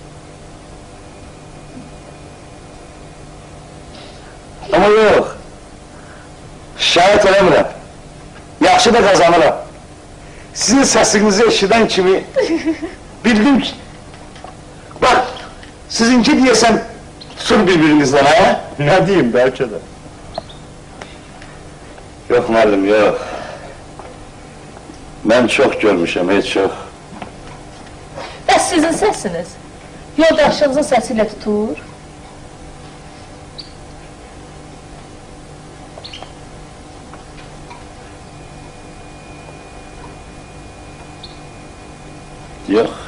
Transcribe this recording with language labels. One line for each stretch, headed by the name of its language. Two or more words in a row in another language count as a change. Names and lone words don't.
Azerbaijani: Ama yox, şahit eləmirəm, yaxşı da qazanıram. Sizin səsinizi eşidən kimi bildim ki, bak, sizinki deyəsən tutur birbirinizdən, ha?
Turkish: Ne diyeyim belki de.
Azerbaijani: Yox, müəllim, yox. Mən çox görmüşəm, heç çox. Bəs sizin səsiniz yoldaşınızın səsi ilə tutur? Yox.